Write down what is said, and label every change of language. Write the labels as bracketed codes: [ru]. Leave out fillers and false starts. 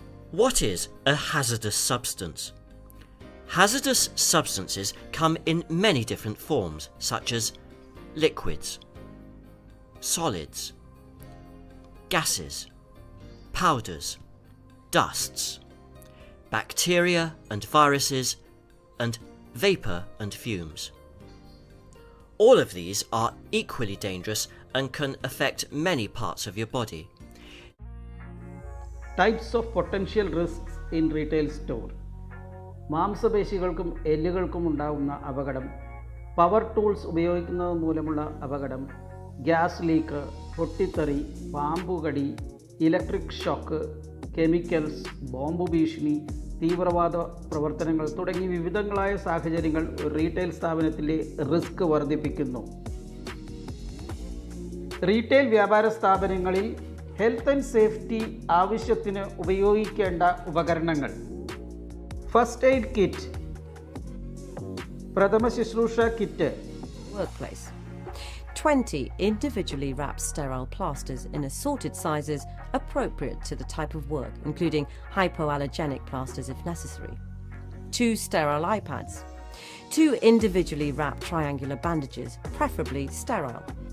[en] What is a hazardous substance? Hazardous substances come in many different forms, such as liquids, solids, gases, powders, dusts, bacteria and viruses, and vapour and fumes. All of these are equally dangerous and can affect many parts of your body. Types of potential risks in retail store. [ml] മാംസപേശികൾക്കും എല്ലുകൾക്കും ഉണ്ടാകുന്ന അപകടം, power tools ഉപയോഗിക്കുന്നത് മൂലമുള്ള അപകടം, gas leak, പൊട്ടിത്തെറി, പാമ്പുകടി, electric shock, chemicals, bomb ഭീഷണി, തീവ്രവാദ പ്രവർത്തനങ്ങൾ തുടങ്ങി വിവിധങ്ങളായ സാഹചര്യങ്ങൾ റീറ്റെയിൽ സ്ഥാപനത്തിലെ റിസ്ക് വർദ്ധിപ്പിക്കുന്നു. റീറ്റെയിൽ വ്യാപാര സ്ഥാപനങ്ങളിൽ ഹെൽത്ത് ആൻഡ് സേഫ്റ്റി ആവശ്യത്തിന് ഉപയോഗിക്കേണ്ട ഉപകരണങ്ങൾ. ഫസ്റ്റ് എയ്ഡ് കിറ്റ്, പ്രഥമ ശുശ്രൂഷ kit. [en] Workplace. 20 individually wrapped sterile plasters in assorted sizes appropriate to the type of work, including hypoallergenic plasters if necessary. 2 sterile iPads. 2 individually wrapped triangular bandages, preferably sterile.